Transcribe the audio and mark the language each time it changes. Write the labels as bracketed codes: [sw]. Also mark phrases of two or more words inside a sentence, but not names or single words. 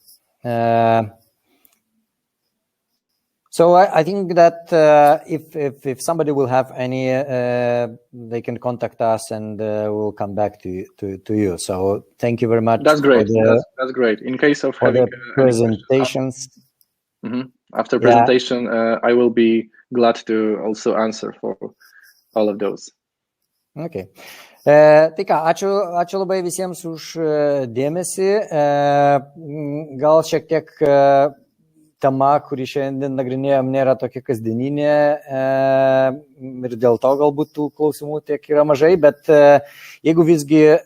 [en] So I think that if somebody will have any, they can contact us, and we'll come back to you. So thank you very much. That's great. That's great. In case of having presentations. After presentation, I will be glad to also answer for all of those. Okay. [lt] Tai ką, ačiū labai visiems už dėmesį. Gal šiek tiek tema, kurį šiandien nagrinėjom, nėra tokia kasdieninė ir dėl to galbūt tų klausimų tiek yra mažai, bet jeigu visgi